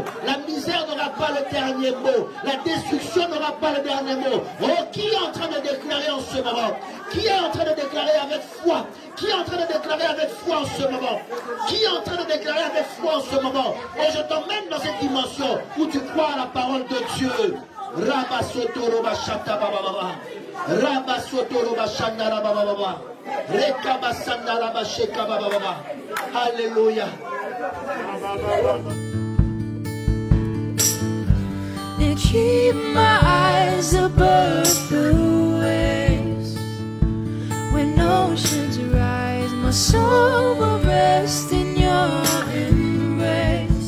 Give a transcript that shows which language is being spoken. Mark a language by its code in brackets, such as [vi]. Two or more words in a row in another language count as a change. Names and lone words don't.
[fr] La misère n'aura pas le dernier mot. La destruction n'aura pas le dernier mot. Oh, qui est en train de déclarer en ce moment? Qui est en train de déclarer avec foi? Qui est en train de déclarer avec foi en ce moment? Qui est en train de déclarer avec foi en ce moment? Et je t'emmène dans cette dimension où tu crois à la parole de Dieu. Rabasoto Bashata Baba. Rabasoto Bashanda Baba. Rekabasanda Basheka Baba. Alléluia. [en] And keep my eyes above the waves. When oceans rise, my soul will rest in your embrace.